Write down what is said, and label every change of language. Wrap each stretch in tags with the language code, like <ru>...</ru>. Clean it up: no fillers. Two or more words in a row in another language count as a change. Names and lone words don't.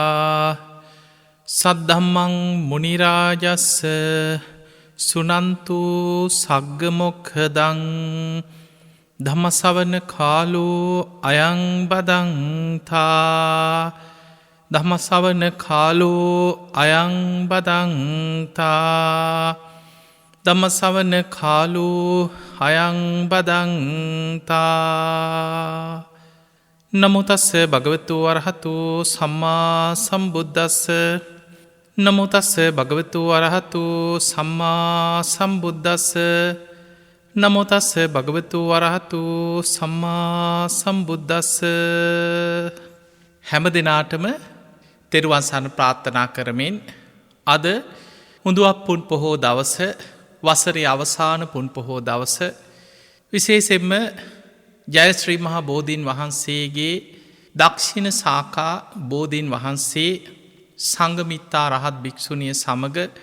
<pi>සද්ධම්මං මුනි රාජස්ස සුනන්තු සග්ග මොක්ඛදං ධම්මසවන කාලෝ අයං බදන්තා ධම්මසවන කාලෝ අයං බදන්තා ධම්මසවන කාලෝ අයං බදන්තා. නමෝ තස්ස භගවතු වරහතු සම්මා සම්බුද්දස්ස නමෝ තස්ස භගවතු වරහතු සම්මා සම්බුද්දස්ස නමෝ තස්ස භගවතු වරහතු සම්මා සම්බුද්දස්ස.</pi> <si>හැම දිනාටම තෙරුවන් සරණ ප්‍රාර්ථනා කරමින් අද හුඳුවක් පුන් පොහෝ දවස, වසරේ අවසාන පුන් පොහෝ දවස, විශේෂයෙන්ම ජයශ්‍රී මහා බෝධීන් වහන්සේගේ දක්ෂිණ ශාඛා බෝධීන් වහන්සේ සංඝමිත්තා රහත් භික්ෂුණිය සමග</si>